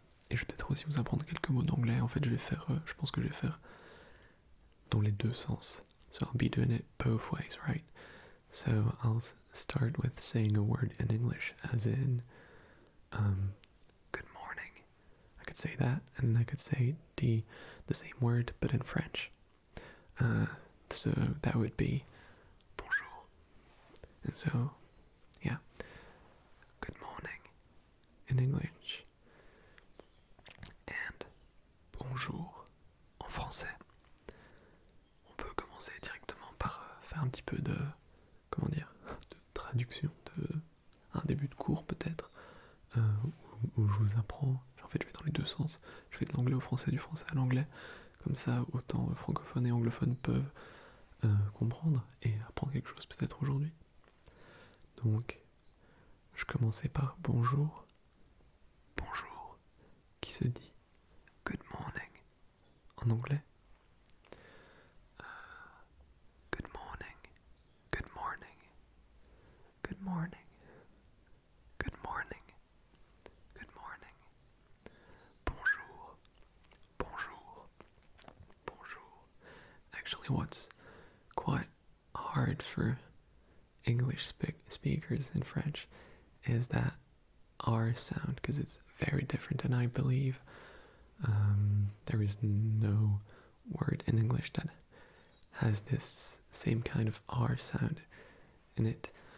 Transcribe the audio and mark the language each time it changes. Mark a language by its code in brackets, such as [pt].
[fr] Et je vais peut-être aussi vous apprendre quelques mots d'anglais. En fait, je pense que je vais faire dans les deux sens. [en] So I'll be doing it both ways, right? So I'll start with saying a word in English, as in, good morning. I could say that, and I could say the same word, but in French. So that would be bonjour. And so, yeah, good morning in English. [fr] And bonjour en français. On peut commencer directement par faire un petit peu de traduction, un début de cours peut-être, où je vous apprends. En fait, je vais dans les deux sens. Je vais de l'anglais au français, du français à l'anglais. Comme ça, autant francophones et anglophones peuvent comprendre et apprendre quelque chose peut-être aujourd'hui. Donc, je commençais par bonjour. Bonjour, qui se dit [en] good morning [fr] en anglais. [en] Good morning, good morning, good morning, good morning, good morning. [fr] Bonjour, bonjour, bonjour. [en] Actually, what's quite hard for English speakers in French is that R sound, because it's very different, and I believe there is no word in English that has this same kind of R sound in it.